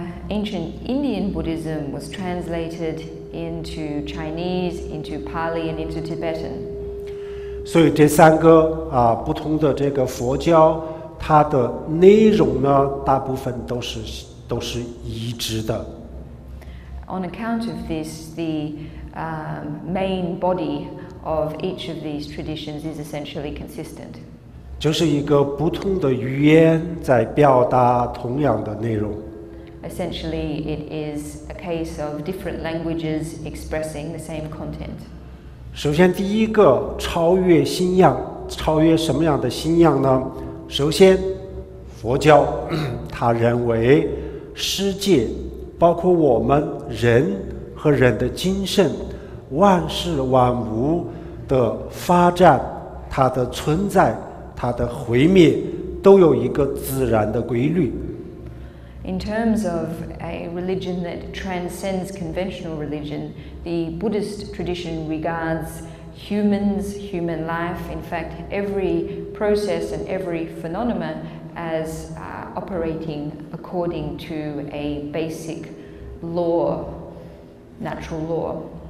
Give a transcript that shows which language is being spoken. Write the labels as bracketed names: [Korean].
[English] Ancient Indian Buddhism was translated into Chinese, into Pali, and into Tibetan. [Chinese] 所以这三个不同的这个佛教，它的内容呢，大部分都是一致的。 [English] On account of this, the main body of each of these traditions is essentially consistent. [Chinese] 就是一个不同的语言在表达同样的内容。 [English] Essentially, it is a case of different languages expressing the same content. [Chinese] 首先，第一个超越信仰，超越什么样的信仰呢？首先，佛教他认为世界，包括我们人和人的精神，万事万物的发展，它的存在，它的毁灭，都有一个自然的规律。 [English] In terms of a religion that transcends conventional religion, the Buddhist tradition regards humans, human life, in fact, every process and every phenomenon as operating according to a basic law, natural law.